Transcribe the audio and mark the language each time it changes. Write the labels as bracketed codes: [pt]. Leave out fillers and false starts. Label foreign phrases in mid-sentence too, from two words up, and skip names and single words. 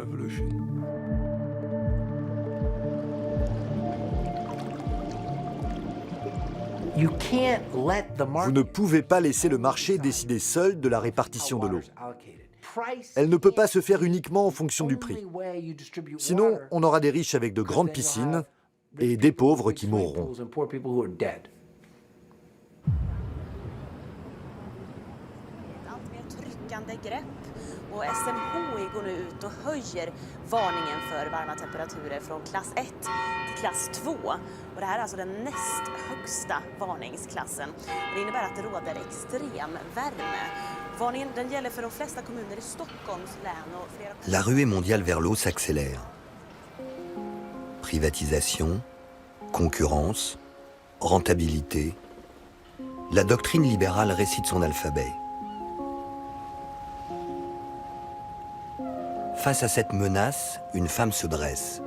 [fr] Vous ne pouvez pas laisser le marché décider seul de la répartition de l'eau. Elle ne peut pas se faire uniquement en fonction du prix. Sinon, on aura des riches avec de grandes piscines et des pauvres qui mourront. [sv] Och SMHI går nu ut och höjer varningen för varma temperaturer från klass 1 till klass 2. Och det här är alltså den näst högsta varningsklassen. Och det innebär att det råder extrem värme. Varningen den gäller för de flesta kommuner i Stockholms län och flera... [fr] La ruée mondiale vers l'eau s'accélère. Privatisation, concurrence, rentabilité. La doctrine libérale récite son alphabet. Face à cette menace, une femme se dresse.